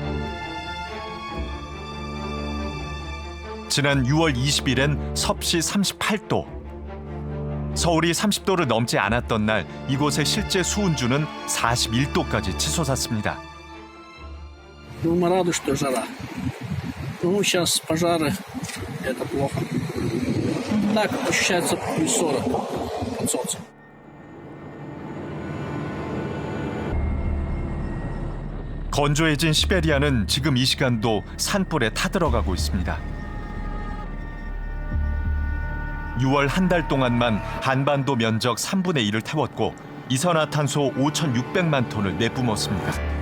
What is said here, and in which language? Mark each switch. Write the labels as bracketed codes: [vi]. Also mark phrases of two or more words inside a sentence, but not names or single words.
[ko] 지난 6월 20일엔 섭씨 38도. 서울이 30도를 넘지 않았던 날 이곳의 실제 수온주는 41도까지 치솟았습니다. [ru] 너무 рада, что жара. Ну, сейчас пожары, это плохо. Так ощущается плюс 40 под солнцем. [ko] 건조해진 시베리아는 지금 이 시간도 산불에 타들어가고 있습니다. 6월 한 달 동안만 한반도 면적 3분의 1을 태웠고 이산화탄소 5,600만 톤을 내뿜었습니다.